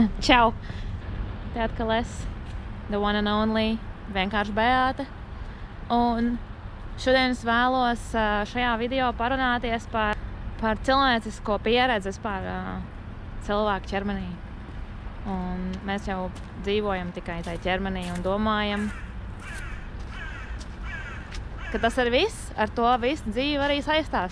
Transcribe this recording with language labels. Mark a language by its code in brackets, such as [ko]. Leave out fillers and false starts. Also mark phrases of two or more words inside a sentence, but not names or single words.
[lv] Čau! Te atkal es, [en] the one and only, [lv] vienkārši Beāte. Un šodien es vēlos šajā video parunāties par cilvēcisko pieredzi par cilvēku ķermenī. Un mēs jau dzīvojam tikai tajā ķermenī un domājam, ka tas ir viss, ar to viss dzīve arī saistās.